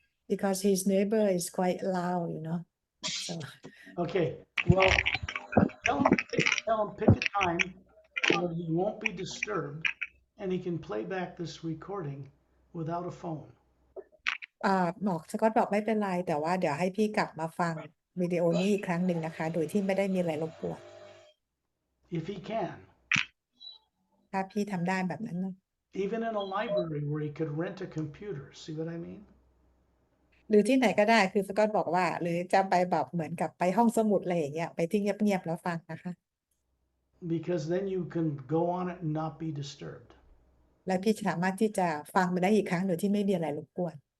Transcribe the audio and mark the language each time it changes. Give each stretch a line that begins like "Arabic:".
English: because his neighbor is quite loud so okay. Well, tell him pick a time where he won't be disturbed, and he can play back this recording without a phone.
Thai: สกอตบอกไม่เป็นไรแต่ว่าเดี๋ยวให้พี่กลับมาฟังวิดีโอนี้อีกครั้งหนึ่งนะคะโดยที่ไม่ได้มีอะไรรบกวน
English: If he can.
Thai: ถ้าพี่ทำได้แบบนั้นนะ
English: Even in a library where he could rent a computer. See what I mean?
Thai: หรือที่ไหนก็ได้คือสกอตบอกว่าหรือจะไปแบบเหมือนกับไปห้องสมุดอะไรอย่างเงี้ยไปที่เงียบๆแล้วฟังนะคะ
English: Because then you can go on it and not be disturbed.
Thai: และพี่สามารถที่จะฟังมันได้อีกครั้งโดยที่ไม่มีอะไรรบกวน